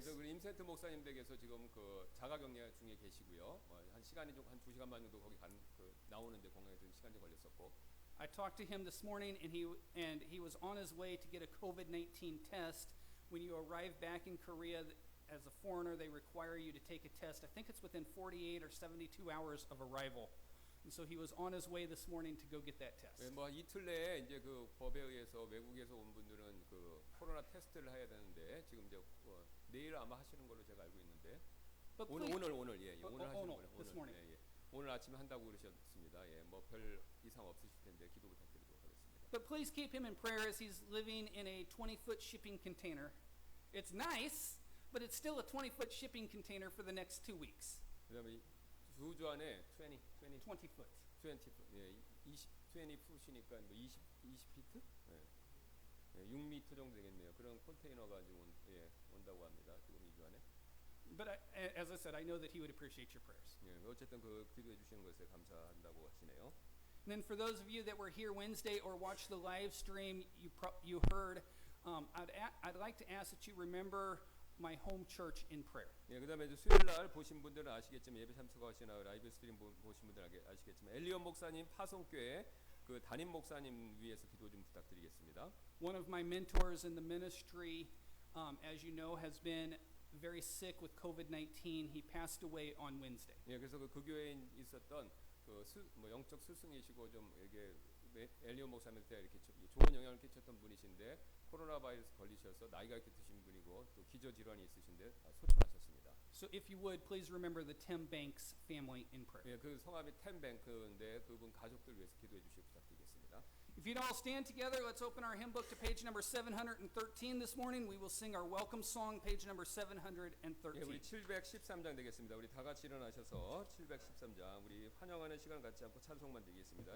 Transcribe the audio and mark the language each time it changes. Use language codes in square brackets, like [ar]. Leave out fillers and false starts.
[ko] 그래서 우리 임센트 목사님 댁에서 지금 그 자가격리 중에 계시고요. 한 시간이 좀 한 2시간만 정도 거기 나오는데 공항에 좀 시간이 걸렸었고. [en] I talked to him this morning, and he was on his way to get a COVID-19 test. When you arrive back in Korea as a foreigner, they require you to take a test. I think it's within 48 or 72 hours of arrival. And so he was on his way this morning to go get that test. [ko] 뭐 이틀 내에 이제 그 법에 의해서 외국에서 온 분들은 그 코로나 테스트를 해야 되는데 지금 이제 내일 아마 하시는 걸로 제가 알고 있는데 [en] But [ko] 오늘 [en] please- [ko] 오늘 예, 오늘 하시는 [en] no, [ko] 거예요. [en] this morning. [ko] 예, 예. 오늘 아침에 한다고 그러셨습니다. 예, 뭐 별 이상 없으실 텐데 기도 부탁드리도록 하겠습니다. [en] But please keep him in prayer as he's living in a 20-foot shipping container. It's nice, but it's still a 20-foot shipping container for the next 2 weeks. [ko] 그다음에 두 주 안에 [en] 20-foot. [ko] 20 예, 20 풋이니까 뭐 20 피트? 예. 예, 6미터 정도 되겠네요. 그런 컨테이너가 지금 온다고 합니다. 지금 2주 안에. [en] But as I said, I know that he would appreciate your prayers. [ko] 예, 어쨌든 그 기도해 주시는 것에 감사한다고 하시네요. [en] And then for those of you that were here Wednesday or watched the live stream, you heard, I'd like to ask that you remember my home church in prayer. [ko] 예, 그다음에 이제 수요일 날 보신 분들은 아시겠지만 예배 참석하시나 라이브 스트림 보신 분들은 아시겠지만 엘리온 목사님 파송교회 그 담임 목사님 위해서 기도 좀 부탁드리겠습니다. [en] One of my mentors in the ministry, as you know, has been very sick with COVID-19. He passed away on Wednesday. [ko] 예, 그래서 그 교회에 있었던 그 영적 스승이시고 좀 이게 엘리온 목사님한테 이렇게 좋은 영향을 끼쳤던 분이신데 코로나 바이러스 걸리셔서 나이가 이렇게 드신 분이고 또 기저 질환이 있으신데 소천하셨습니다. [en] So if you would, please remember the Tim Banks family in prayer. [ko] 예, 그 성함이 템뱅크인데 그분 가족들 위해서 기도해 주시기 부탁드리겠습니다. [en] If you'd all stand together, let's open our hymn book to page number 713 this morning. We will sing our welcome song, page number [ko] 예, 우리 [en] 713. [ko] 713장 되겠습니다. 우리 다 같이 일어나셔서 713장 우리 환영하는 시간 갖지 않고 찬송만 드리겠습니다.